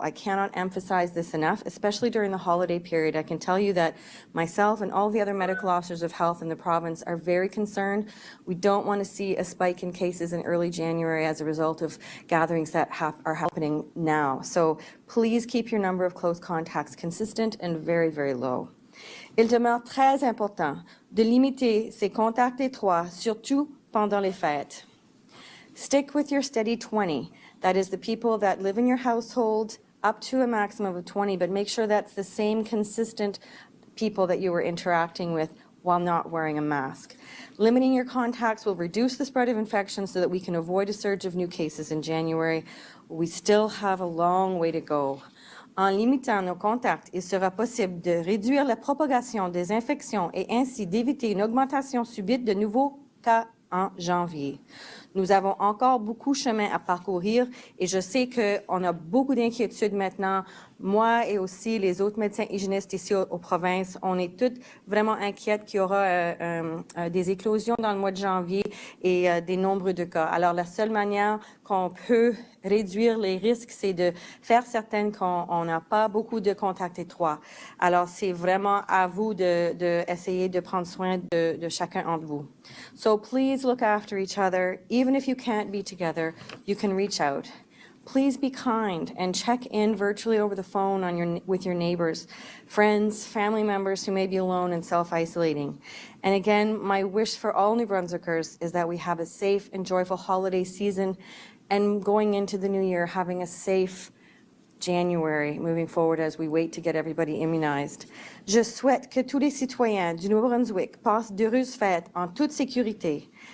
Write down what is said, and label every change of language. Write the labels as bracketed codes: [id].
[en] I cannot emphasize this enough, especially during the holiday period. I can tell you that myself and all the other medical officers of health in the province are very concerned. We don't want to see a spike in cases in early January as a result of gatherings that are happening now. So please keep your number of close contacts consistent and very, very low. [fr] Il demeure très important de limiter ces contacts étroits, surtout pendant les fêtes. [en] Stick with your steady 20. That is the people that live in your household up to a maximum of 20, but make sure that's the same consistent people that you were interacting with while not wearing a mask. Limiting your contacts will reduce the spread of infection so that we can avoid a surge of new cases in January. We still have a long way to go. [fr] En limitant nos contacts, il sera possible de réduire la propagation des infections et ainsi d'éviter une augmentation subite de nouveaux cas en janvier. Nous avons encore beaucoup de chemin à parcourir et je sais qu'on a beaucoup d'inquiétudes maintenant. Moi et aussi les autres médecins hygiénistes ici aux provinces, on est toutes vraiment inquiètes qu'il y aura des éclosions dans le mois de janvier et des nombres de cas. Alors, la seule manière qu'on peut réduire les risques, c'est de faire certain qu'on n'a pas beaucoup de contacts étroits. Alors, c'est vraiment à vous d'essayer de prendre soin de chacun d'entre vous. [en] So, please look after each other. Even if you can't be together, you can reach out. Please be kind and check in virtually over the phone with your neighbors, friends, family members who may be alone and self-isolating. And again, my wish for all New Brunswickers is that we have a safe and joyful holiday season and going into the new year, having a safe January moving forward as we wait to get everybody immunized. [fr] Je souhaite que tous les citoyens du Nouveau-Brunswick passent d'heureuses fêtes en toute sécurité.